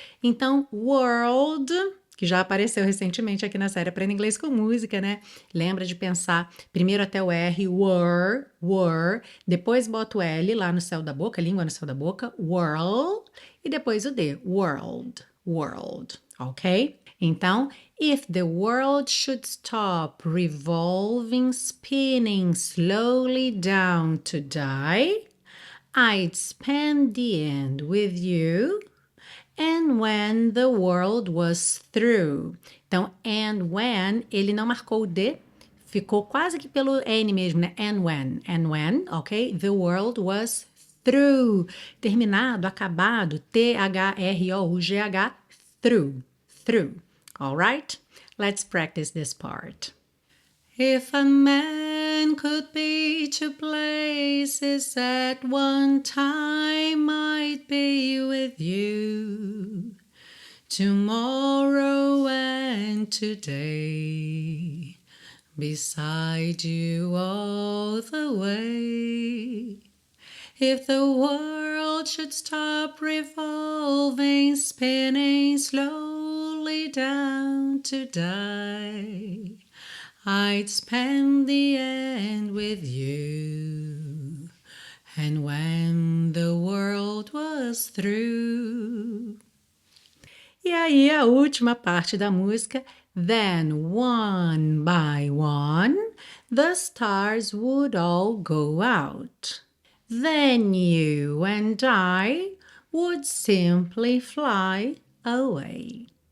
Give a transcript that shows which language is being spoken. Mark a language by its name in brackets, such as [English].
[Portuguese] Então, world, que já apareceu recentemente aqui na série Aprenda Inglês com Música, né? Lembra de pensar primeiro até o R, were, depois bota o L lá no céu da boca, língua no céu da boca, whirl, e depois o D, world, ok? Então, [English] if the world should stop revolving, spinning slowly down to die, I'd spend the end with you. And when the world was through. [Portuguese] Então, [English] and when, [Portuguese] ele não marcou o D, ficou quase que pelo N mesmo, né? [English] And when, ok? The world was through. [Portuguese] Terminado, acabado, [English] T-H-R-O-U-G-H, through. All right? Let's practice this part. If a man could be two places at one time, I'd be with you tomorrow and today, beside you all the way. If the world should stop revolving, spinning slowly down to die, I'd spend the end with you. And when the world was through. [Portuguese] E aí a última parte da música. [English] Then one by one, the stars would all go out. Then you and I would simply fly away.